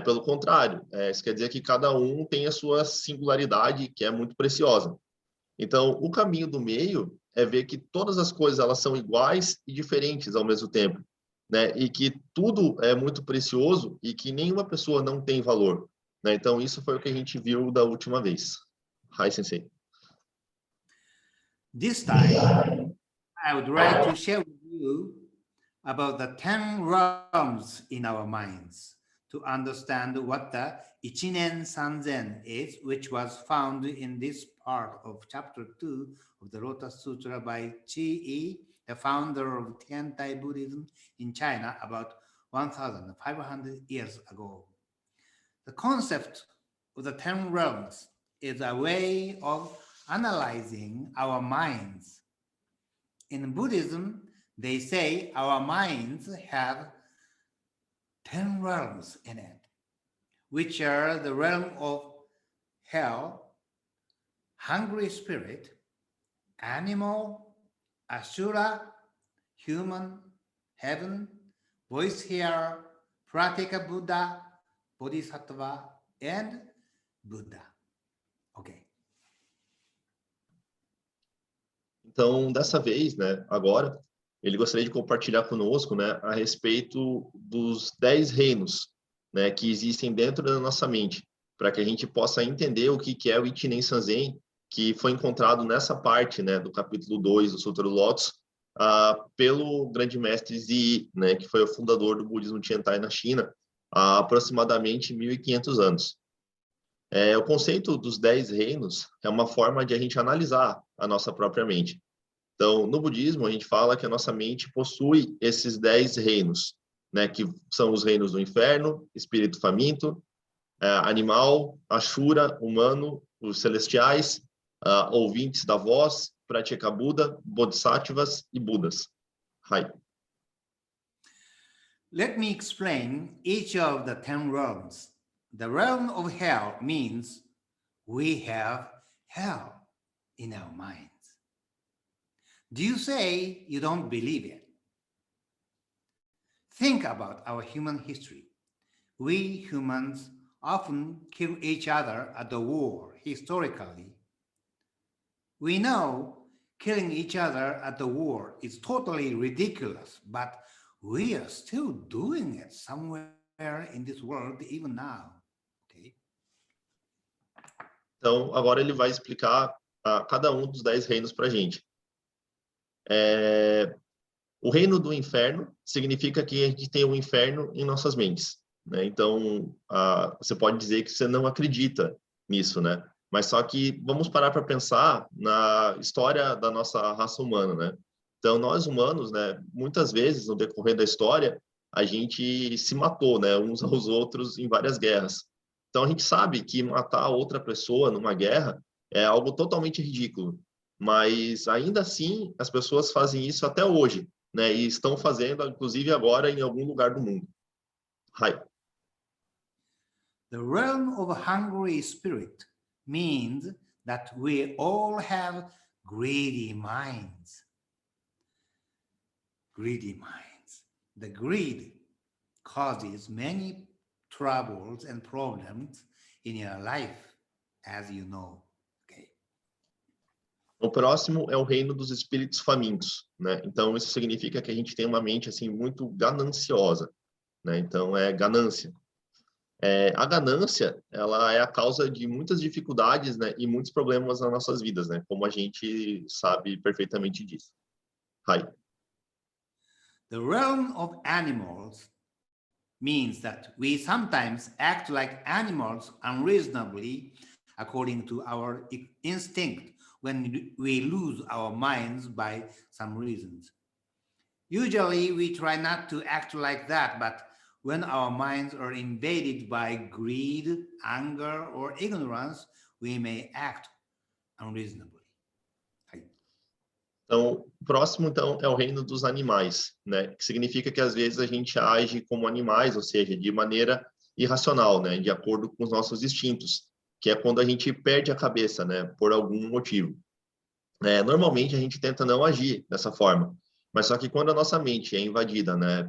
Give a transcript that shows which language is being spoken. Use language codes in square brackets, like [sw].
[pt] Pelo contrário, isso quer dizer que cada um tem a sua singularidade, que é muito preciosa. Então, o caminho do meio é ver que todas as coisas elas são iguais e diferentes ao mesmo tempo, né? E que tudo é muito precioso e que nenhuma pessoa não tem valor, né? Então, isso foi o que a gente viu da última vez. [en] Hi, Sensei. This time, I would like to share with you about the 10 realms in our minds to understand what the Ichinen Sanzen is, which was found in this part of chapter 2 of the Lotus Sutra by Chi Yi, the founder of Tiantai Buddhism in China about 1,500 years ago. The concept of the 10 realms is a way of analyzing our minds. In Buddhism, they say our minds have 10 realms in it, which are the realm of hell, hungry spirit, animal, asura, human, heaven, voice hearer, pratika Buddha, bodhisattva, and Buddha. Ok. [pt] Então, dessa vez, né, agora, ele gostaria de compartilhar conosco, né, a respeito dos 10 reinos, né, que existem dentro da nossa mente, para que a gente possa entender o que é o Ichinen Sanzen, que foi encontrado nessa parte, né, do capítulo 2 do Sutra do Lótus, pelo grande mestre Zi, né, que foi o fundador do budismo Tiantai na China, há aproximadamente 1.500 anos. O conceito dos 10 reinos é uma forma de a gente analisar a nossa própria mente. Então, no budismo, a gente fala que a nossa mente possui esses 10 reinos, né, que são os reinos do inferno, espírito faminto, animal, ashura, humano, os celestiais, ouvintes da voz, pratyeka Buda, bodhisattvas e budas. Hai. [en] Let me explain each of the 10 realms. The realm of hell means we have hell in our minds. Do you say you don't believe it? Think about our human history. We humans often kill each other at the war historically. We know killing each other at the war is totally ridiculous, but we are still doing it somewhere in this world even now. Okay? [pt] Então, agora ele vai explicar cada um dos 10 reinos para a gente. O reino do inferno significa que a gente tem um inferno em nossas mentes. Né? Então, você pode dizer que você não acredita nisso, né? Mas só que vamos parar para pensar na história da nossa raça humana, né? Então, nós humanos, né, muitas vezes, no decorrer da história, a gente se matou, né, uns aos outros em várias guerras. Então, a gente sabe que matar outra pessoa numa guerra é algo totalmente ridículo. Mas, ainda assim, as pessoas fazem isso até hoje, né? E estão fazendo, inclusive, agora em algum lugar do mundo. Hai. [en] The realm of hungry spirit means that we all have greedy minds. Greedy minds. The greed causes many troubles and problems in your life, as you know. Okay. [pt] O próximo é o reino dos espíritos famintos, né? Então, isso significa que a gente tem uma mente, assim, muito gananciosa, né? Então, é ganância. A ganância, ela é a causa de muitas dificuldades, né, e muitos problemas nas nossas vidas, né, como a gente sabe perfeitamente disso. Hai. [en] The realm of animals means that we sometimes act like animals unreasonably according to our instinct when we lose our minds by some reasons. Usually we try not to act like that, but when our minds are invaded by greed, anger, or ignorance, we may act unreasonably. [pt] Então, o próximo, então, é o reino dos animais, né? Que significa que, às vezes, a gente age como animais, ou seja, de maneira irracional, né? De acordo com os nossos instintos, que é quando a gente perde a cabeça, né? Por algum motivo. Normalmente, a gente tenta não agir dessa forma, mas só que quando a nossa mente é invadida, né?